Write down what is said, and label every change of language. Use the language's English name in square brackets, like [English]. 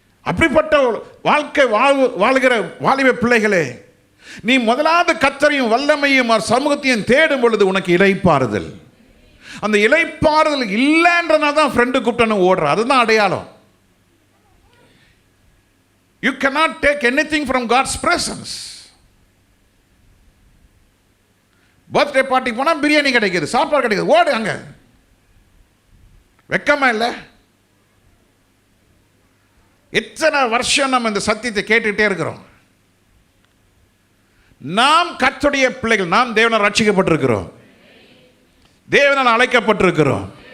[Tamil] அப்படிப்பட்ட வாழ்க்கை வாழ்கிற வாலிப பிள்ளைகளே, நீ முதலாவது கர்த்தரையும் வல்லமையும் சமூகத்தையும் தேடும் பொழுது உனக்கு இளைப்பாறுதல். அந்த இளைப்பாறுதல் இல்லைன்றனா தான் ஃப்ரெண்டு கூப்பிட்டான்னு ஓடுற, அதுதான் அடையாளம். [English] You cannot take anything from God's presence. [Tamil] Birthday பார்ட்டிக்கு போனால் பிரியாணி கிடைக்குது, சாப்பாடு கிடைக்குது, ஓடு அங்க. வெக்கமா இல்லை? எத்தனை வருஷம் நம்ம இந்த சத்தியத்தை கேட்டுக்கிட்டே இருக்கிறோம். நாம் கர்த்தருடைய பிள்ளைகள், நாம் தேவனால் ரட்சிக்கப்பட்டிருக்கிறோம், தேவனால் அழைக்கப்பட்டிருக்கிறோம்.